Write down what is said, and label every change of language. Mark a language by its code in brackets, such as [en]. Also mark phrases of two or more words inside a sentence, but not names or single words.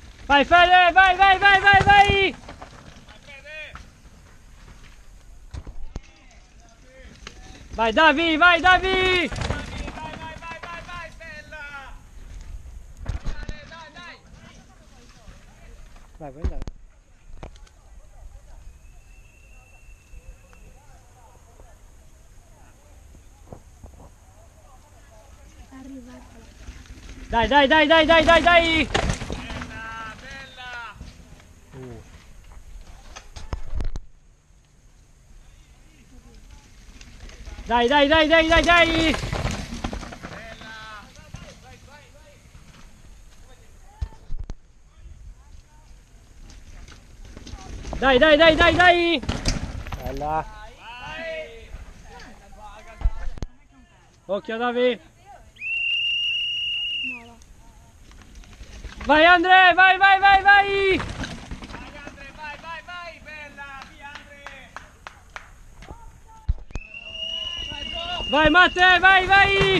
[it] Vai Fede, vai, vai, vai, vai, vai! Vai Davi, vai Davi! Vai, Stella! Dai! Vai, puoi andare. Dai, dai, dai, dai, dai, dai, dai! Bella! Dai, dai, dai, dai, dai, dai! Dai, dai, dai, dai, dai! Bella! Occhio Davi! Vai Andre, vai, vai, vai, vai! Vai, bella! Via Andre! Vai Matte, vai, vai!